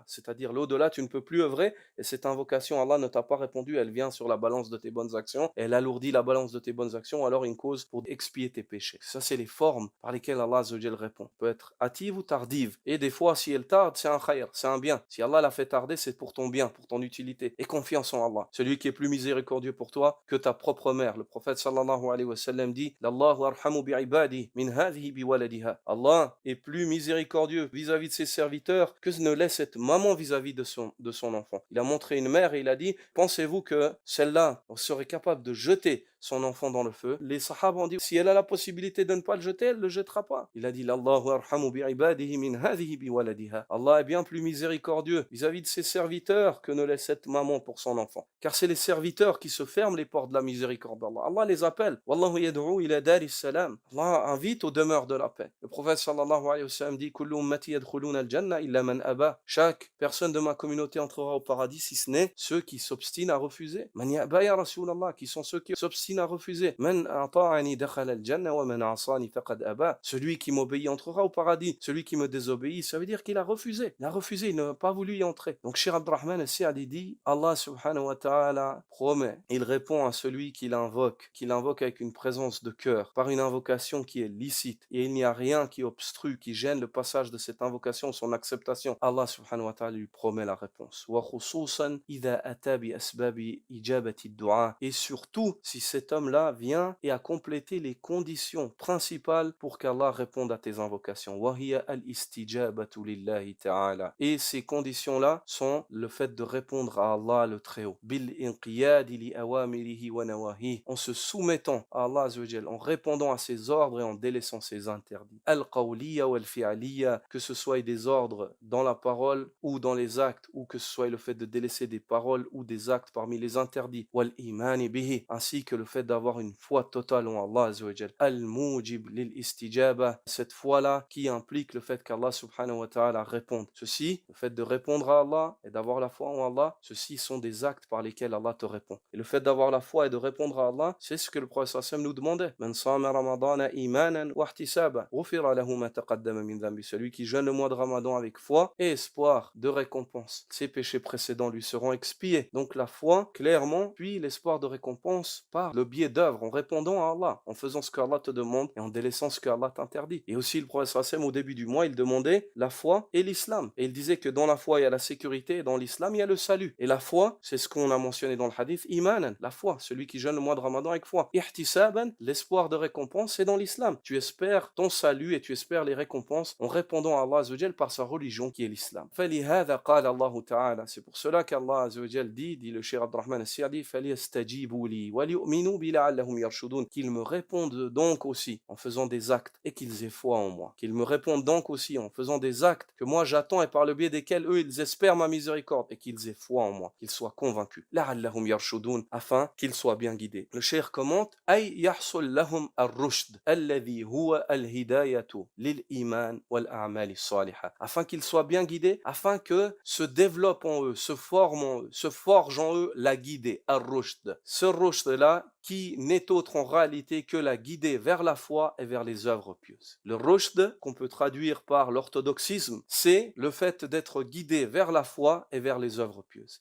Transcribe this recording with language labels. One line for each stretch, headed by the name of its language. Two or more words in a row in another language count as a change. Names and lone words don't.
French: C'est-à-dire l'au-delà tu ne peux plus œuvrer et cette invocation Allah ne t'a pas répondu, elle vient sur la balance de tes bonnes actions, elle alourdit la balance de tes bonnes actions, alors une cause pour expier tes péchés. Ça c'est les formes par lesquelles
Arabic: الله عز وجل
French: répond. Peut être hâtive ou tardive. Et des fois si elle tarde c'est un khayr, c'est un bien. Si Allah l'a fait tarder c'est pour ton bien, pour ton utilité. Et confiance en Allah. Celui qui est plus miséricordieux pour toi que ta propre mère. Le prophète
Arabic: صلى الله عليه وسلم
French: dit
Arabic: لله أرحم بعبادي من هذه بولدها.
French: Allah est plus miséricordieux vis-à-vis de ses serviteurs que ne l'est cette maman vis-à-vis de son enfant. Il a montré une mère et il a dit pensez-vous que celle-là serait capable de jeter son enfant dans le feu? Les sahaba ont dit si elle a la possibilité de ne pas le jeter, elle ne le jettera pas. Il a dit
Arabic: الله أرحم بعباده من هذه بولدها.
French: Allah est bien plus miséricordieux vis-à-vis de ses serviteurs que ne l'est cette maman pour son enfant. Car c'est les serviteurs qui se ferment les portes de la miséricorde d'Allah. Allah les appelle.
Arabic: والله يدعو إلى دار السلام.
French: Allah invite aux demeures de la paix. Le prophète
Arabic: صلى الله عليه وسلم
French: dit
Arabic: كل أمتي يدخلون الجنة إلا من أبى.
French: Chaque personne de ma communauté entrera au paradis si ce n'est ceux qui s'obstinent à refuser.
Arabic: من يأبى يا رسول الله,
French: qui sont ceux qui s'obstinent Yassine a refusé.
Arabic: من أطاعني دخل الجنة ومن عصاني فقد أبى.
French: Celui qui m'obéit entrera au paradis. Celui qui me désobéit, ça veut dire qu'il a refusé. Il a refusé, il n'a pas voulu y entrer. Donc Cheikh Abdurrahman al-Sa'di dit,
Arabic: الله سبحانه وتعالى
French: promet, il répond à celui qui l'invoque avec une présence de cœur, par une invocation qui est licite. Et il n'y a rien qui obstrue, qui gêne le passage de cette invocation, son acceptation.
Arabic: الله سبحانه وتعالى
French: lui promet la réponse.
Arabic: وخصوصا إذا أتى بأسباب إجابة الدعاء.
French: Et surtout, si cet homme-là vient et a complété les conditions principales pour qu'Allah réponde à tes invocations.
Arabic: وهي الاستجابة لله تعالى.
French: Et ces conditions-là sont le fait de répondre à Allah le Très-Haut.
Arabic: بالانقياد لأوامره ونواهي.
French: En se soumettant à
Arabic: الله عز وجل,
French: en répondant à ses ordres et en délaissant ses interdits.
Arabic: القولية والفعلية,
French: que ce soit des ordres dans la parole ou dans les actes, ou que ce soit le fait de délaisser des paroles ou des actes parmi les interdits.
Arabic: والإيمان به,
French: ainsi que le fait d'avoir une foi totale en
Arabic: الله عز وجل. المجيب للاستجابة,
French: cette foi-là qui implique le fait qu'
Arabic: الله سبحانه وتعالى
French: réponde. Ceci, le fait de répondre à Allah et d'avoir la foi en Allah, ceci sont des actes par lesquels Allah te répond. Et le fait d'avoir la foi et de répondre à Allah, c'est ce que le prophète sallam nous demandait.
Arabic: من صام رمضان إيمانا واحتسابا غفر له ما تقدم من ذنبه.
French: Celui qui jeûne le mois de Ramadan avec foi et espoir de récompense, ses péchés précédents lui seront expiés. Donc la foi, clairement, puis l'espoir de récompense par le biais d'œuvres, en répondant à Allah, en faisant ce qu'Allah te demande et en délaissant ce qu'Allah t'interdit. Et aussi le prophète sallam, au début du mois, il demandait la foi et l'islam. Et il disait que dans la foi, il y a la sécurité, et dans l'islam, il y a le salut. Et la foi, c'est ce qu'on a mentionné dans le hadith, imanan, la foi, celui qui jeûne le mois de Ramadan avec foi. Ihtisaban, l'espoir de récompense, c'est dans l'islam. Tu espères ton salut et tu espères les récompenses en répondant à
Arabic: الله عز وجل
French: par sa religion qui est l'islam.
Arabic: فَلِهَذَا قَالَ اللَّهُ تَعَالَى.
French: C'est pour cela qu'
Arabic: الله عز وجل
French: dit le Cheikh Abdurrahman al-Sa'di,
Arabic: فَلْيَسْتَجِيبُوا لِي وَلْيُؤْمِنُوا بِي لَعَلَّهُمْ يَرْشُدُونَ.
French: Qu'ils me répondent donc aussi en faisant des actes et qu'ils aient foi en moi. Qu'ils me répondent donc aussi en faisant des actes que moi j'attends et par le biais desquels eux ils espèrent ma miséricorde et qu'ils aient foi en moi, qu'ils soient convaincus.
Arabic: لَعَلَّهُمْ يَرْشُدُونَ,
French: afin qu'ils soient bien guidés. Le Cheikh commente
Arabic: أي يحصل لهم الرشد الذي هو الهداية للإيمان والأعمال الصالحة,
French: afin qu'ils soient bien guidés, afin que se développe en eux, se forme en eux, se forge en eux la guidée, ar-rushd. Ce rushd-là qui n'est autre en réalité que la guidée vers la foi et vers les œuvres pieuses. Le rushd, qu'on peut traduire par l'orthodoxisme, c'est le fait d'être guidé vers la foi et vers les œuvres pieuses.